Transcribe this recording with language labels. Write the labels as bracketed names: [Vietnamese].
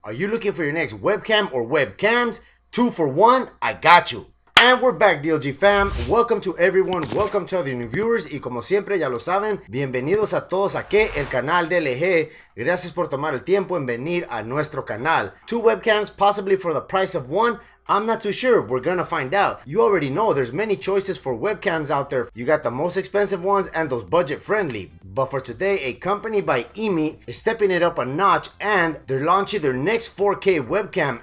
[English] Are you looking for your next webcam or webcams? 2 for 1, I got you. And we're back, DLG fam. Welcome to everyone, welcome to all the new viewers. [Spanish] Y como siempre ya lo saben, bienvenidos a todos aquí, el canal de LG. Gracias por tomar el tiempo en venir a nuestro canal. [English] 2 webcams, possibly for the price of 1. I'm not too sure, we're gonna find out. You already know there's many choices for webcams out there. You got the most expensive ones and those budget friendly. But for today, a company by EMEET is stepping it up a notch and they're launching their next 4K webcam.